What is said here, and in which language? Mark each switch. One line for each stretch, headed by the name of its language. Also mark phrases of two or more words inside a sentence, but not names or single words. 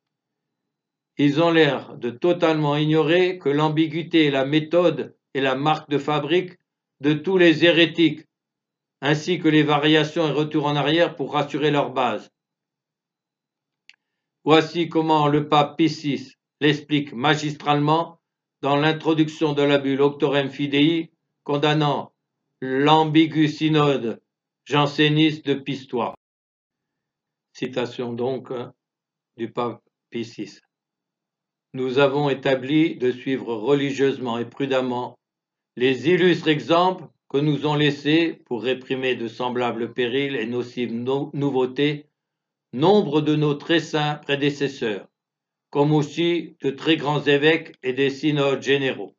French: Ils ont l'air de totalement ignorer que l'ambiguïté et la méthode est la marque de fabrique de tous les hérétiques, ainsi que les variations et retours en arrière pour rassurer leur base. Voici comment le pape Pie VI l'explique magistralement dans l'introduction de la bulle Auctorem Fidei, condamnant l'ambigu synode janséniste de Pistoie. Citation donc du pape Pie VI. Nous avons établi de suivre religieusement et prudemment les illustres exemples que nous ont laissés pour réprimer de semblables périls et nocives nouveautés nombre de nos très saints prédécesseurs, comme aussi de très grands évêques et des synodes généraux.